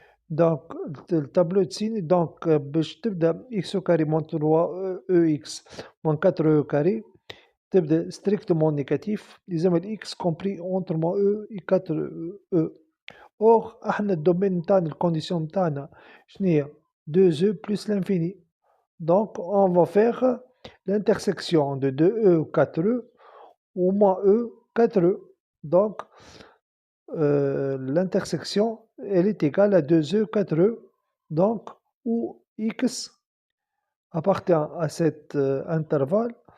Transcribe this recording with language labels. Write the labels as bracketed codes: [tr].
[fr] donc le tableau de signe donc [ar] باش تبدا [fr] x au carré moins 3ex moins 4e au carré [ar] تبدا [fr] strictement négatif يلزم x compris entre moins e et 4e. [ar] or احنا الدومين نتاعنا الكونديسيون نتاعنا شنيا [fr] 2e plus l'infini. donc on va faire l'intersection de 2e ou 4e ou moins e 4e. donc l'intersection elle est égale à 2e 4e. donc où x appartient à cet intervalle.